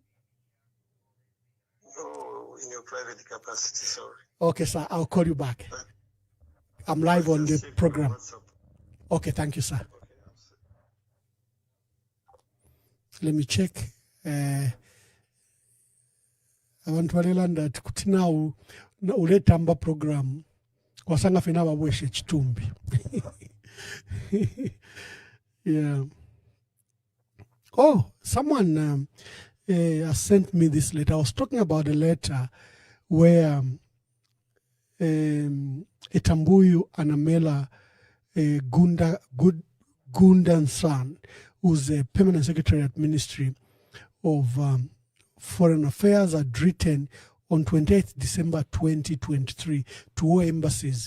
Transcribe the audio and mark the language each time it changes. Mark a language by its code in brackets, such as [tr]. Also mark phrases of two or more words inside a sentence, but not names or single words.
[en] No, in your private capacity, sorry. Okay, sir, I'll call you back. I'm live on the program. Okay, thank you, sir. Let me check. I want to learn that now [bem] uletamba program wasanga fina babweshe chitumbi. [en] Yeah. Oh, someone has sent me this letter. I was talking about a letter where Etambuyu Anamela Gundan San, who's a permanent secretary at Ministry of Foreign Affairs, had written on 28th December 2023 to all embassies.